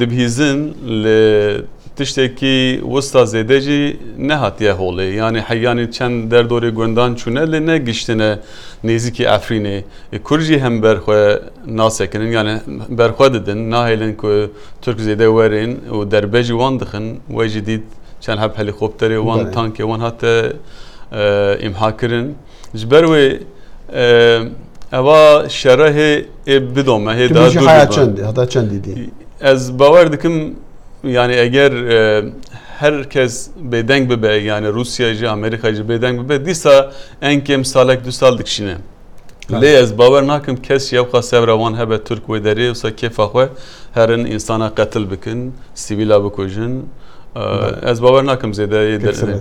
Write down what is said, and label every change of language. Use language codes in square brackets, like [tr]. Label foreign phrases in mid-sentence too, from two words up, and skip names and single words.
[ku] dibihîzin li tiştekî wista zêde jî nehatiye holê yani heyanî çend derdorê gundan çûne lê negiştine nêzîkî Efrînê Kurd jî hem berxwe nasekinin yani berxwe didin nahêlin ku Türk zêde werên û derbe jî wan dixin we jî dît çend heb helîkopterê wan tankê wan hate îmha kirin ji ber wê ئەوە شەرە هێ بدۆمە هێدا چەندی ئەس باوەڕ دکم یعنی ئەگەر هەر کەس بێدەنگ ببێ یعنی رووسیاژی ئەمریکاژی بێدەنگ ببێت دیسا ئەنکێم ساڵێک 2 ساڵ دکشینێ لێ ئەس باوەڕ ناکەم کەس یەوخوا سەبراوان هەبێت تورک وێ دەرێ وسە کێفاخۆ هەرن ئینسانە قەتل بکن سیڤیلا بکوژن ئەس باوەڕ ناکەم زێدە دەرێت